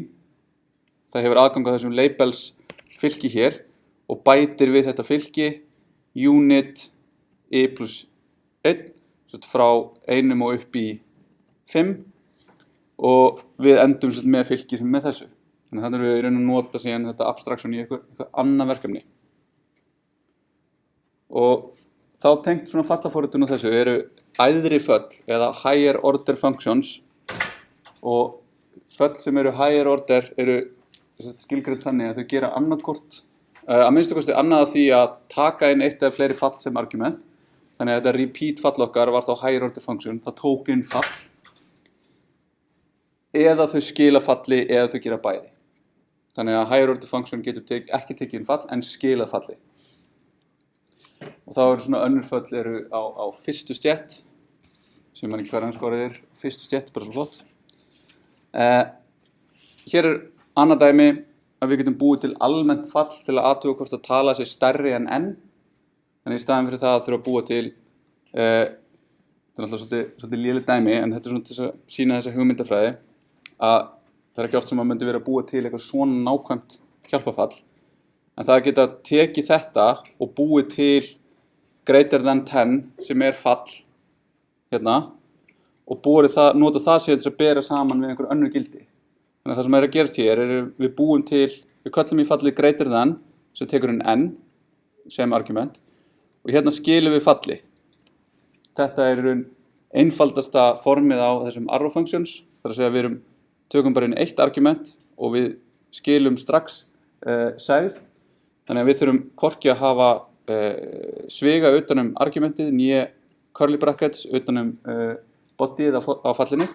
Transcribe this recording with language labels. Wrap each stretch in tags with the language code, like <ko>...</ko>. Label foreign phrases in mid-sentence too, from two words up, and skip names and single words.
<is>Það hefur aðgang á þessum labels fylki hér og bætir við þetta fylki</is> <en>unit y plus 1</en> <is>frá 1 og upp í 5 og við endum með fylki sem með þessu. Þannig að þannig erum við í raun að nota síðan þetta abstraction í eitthvað annað verkefni. Og þá tengt svona fallaforritun og þessu eru æðri föll eða</is> <en>higher order functions</en> <is>og föll sem eru</is> <en>higher order</en> <is>eru skilgreind þannig að þau gera annarkort að minnstu kosti annað af því að taka inn eitt eða fleiri fall sem argument. Þannig að þetta repeat fall okkar var þá</is> <en>higher order function,</en> <is>það tók inn fall eða þau skila falli eða þau gera bæði. Þannig að</is> <en>higher order function</en> <is>getur ekki tekið inn fall en skilað falli. Og þá eru svona önnur föll eru á fyrstu stétt, sem mann ekki hver anskórið fyrstu stétt, bara svo flott. Hér annað dæmi að við getum búið til almennt fall til að athuga hvort að tala sé stærri en n. Þannig í staðinn fyrir það að þurfa að búa til, þetta er alltaf svolítið lélegt dæmi, en þetta er svona til að sýna þessa hugmyndafræði, að það er ekki oft sem að myndi vera að búa til eitthvað svona nákvæmt hjálpafall, en það geta tekið þetta og búið til</is> <en>greater than 10</en> <is>sem er fall, hérna, og nota það síðan til að bera saman við einhver önnur gildi. Þannig að það sem er að gerast hér er við búum til, við köllum í fallið</is> <en>greater than</en> <is>sem tekur inn n sem argument og hérna skilum við falli. Þetta er einfaldasta formið á þessum</is> <en>arrow functions,</en> <is>þar að segja við tökum bara inn eitt argument og við skilum strax segð. Þannig að við þurfum hvorki að hafa sviga utanum argumentið, nýja</is> <en>curly brackets</en> <is>utanum bodyið á fallinu.</is>